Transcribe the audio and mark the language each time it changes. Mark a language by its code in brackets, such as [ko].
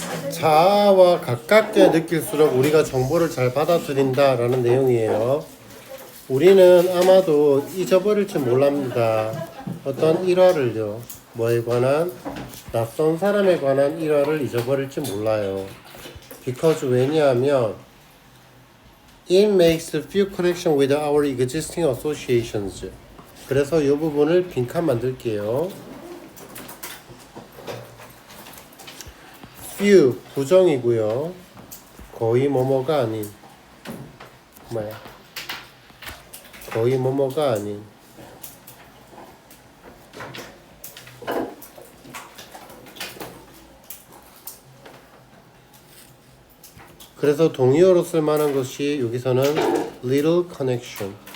[ko] 자아와 가깝게 느낄수록 우리가 정보를 잘 받아들인다라는 내용이에요. 우리는 아마도 잊어버릴지 몰랍니다. 어떤 일화를요. 뭐에 관한? 낯선 사람에 관한 일화를 잊어버릴지 몰라요. [en] Because [ko] 왜냐하면 [en] it makes few connection with our existing associations. [ko] 그래서 이 부분을 빈칸 만들게요. few 부정이고요. 거의 뭐뭐가 아닌 뭐야? 거의 뭐뭐가 아닌 그래서 동의어로 쓸만한 것이 여기서는 little connection.